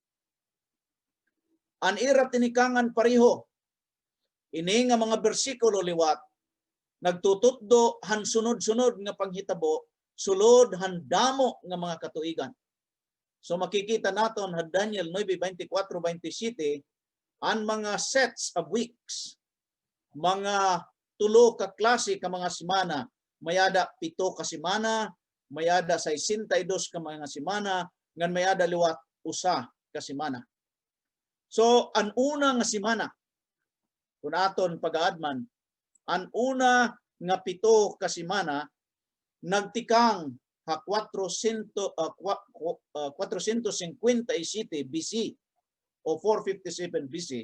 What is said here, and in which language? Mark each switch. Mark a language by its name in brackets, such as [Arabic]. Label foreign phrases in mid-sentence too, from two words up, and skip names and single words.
[Waray] An ira tinikangan pariho. Ini nga mga bersikulo liwat nagtututdo han sunod-sunod nga panghitabo sulod han damo nga mga katuigan. So makikita naton ha Daniel 9:24-27 ang mga [English] sets of weeks, [Waray] mga tulo ka klase ka mga simana, mayada 7 ka simana, mayada 62 ka mga simana, ngan mayada liwat 1 ka simana. So ang una nga simana kun aton pag-aadman, ang una nga 7 ka simana nagtikang ha 457 BC o 457 BC.